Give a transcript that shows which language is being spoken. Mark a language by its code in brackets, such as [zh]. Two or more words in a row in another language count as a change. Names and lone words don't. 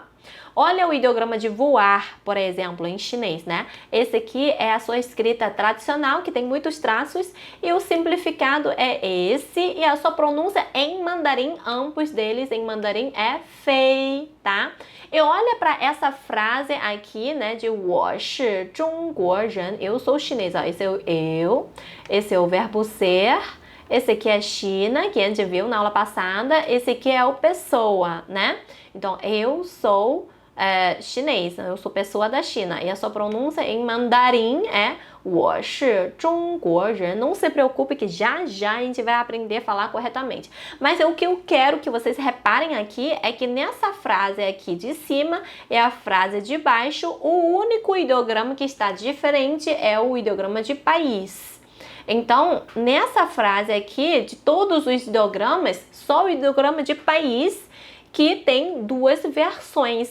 [pt] Olha o ideograma de voar, por exemplo, em chinês, né? Esse aqui é a sua escrita tradicional, que tem muitos traços, e o simplificado é esse, e a sua pronúncia em mandarim, ambos deles em mandarim é fei, tá? E olha para essa frase aqui, né, de [zh] 我是中国人, [pt] eu sou chinês, ó, esse é o eu, esse é o verbo ser, esse aqui é China, que a gente viu na aula passada, esse aqui é o pessoa, né? Então, eu sou chinês, eu sou pessoa da China, e a sua pronúncia em mandarim é [zh] 我是中国人. [pt] Não se preocupe que já já a gente vai aprender a falar corretamente. Mas o que eu quero que vocês reparem aqui é que nessa frase aqui de cima e a frase de baixo, o único ideograma que está diferente é o ideograma de país. Então, nessa frase aqui, de todos os ideogramas, só o ideograma de país que tem duas versões.